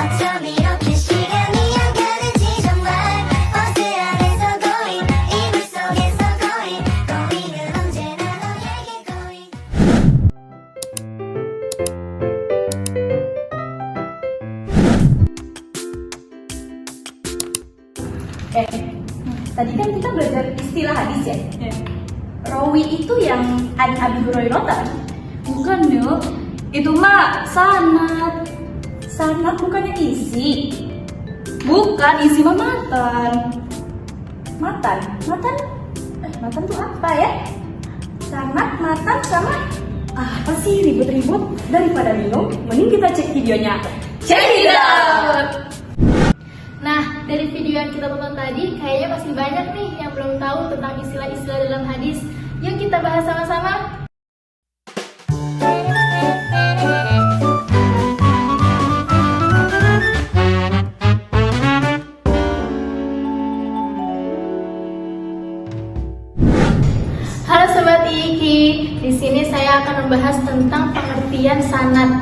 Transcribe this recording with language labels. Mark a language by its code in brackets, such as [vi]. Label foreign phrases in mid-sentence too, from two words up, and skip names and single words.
[ko] 이렇게 시간이 안 가는지 정말 버스 안에서 going 이불 속에서 [en] going going [ko] 은 언제나 너에게 going. [id] Tadi kan kita belajar istilah hadis ya? Rawi itu yang an Abi Hurairah kan? Bukan Nuk, itu mah sanad. Sanad bukannya isi. Bukan, isi mah matan. Matan? Matan tuh apa ya? Sanad, matan sama apa sih ribut-ribut? Daripada bingung, mending kita cek videonya. [en] Check it out! [id] Nah, dari video yang kita tonton tadi, kayaknya masih banyak nih yang belum tahu tentang istilah-istilah dalam hadis. Yuk kita bahas sama-sama. Halo Sobat Iki, di sini saya akan membahas tentang pengertian sanad.